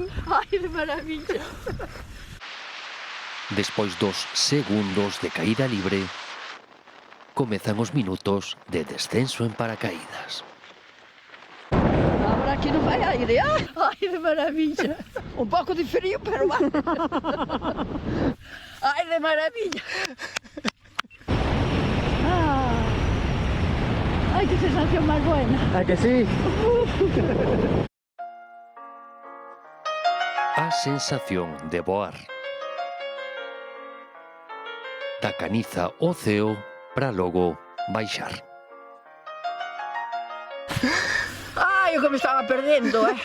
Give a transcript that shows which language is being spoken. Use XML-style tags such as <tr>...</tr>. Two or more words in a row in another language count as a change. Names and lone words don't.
<es>¡Ay, de maravilla!</es> <gl>Despois dos segundos de caída libre, comezan os minutos de descenso en paracaídas.</gl> <es>Ahora aquí</es> <gl>non vai aire.</gl> <es>¡Ay, de maravilla!</es> <gl>Un pouco de frío, pero va.</gl> <es>¡Ay, de maravilla! ¡Ay, qué sensación más buena! ¿A que sí?</es> <gl>A sensación de voar. Da caniza ao ceo para logo baixar. ¡Ay, o que me estaba perdendo,</gl>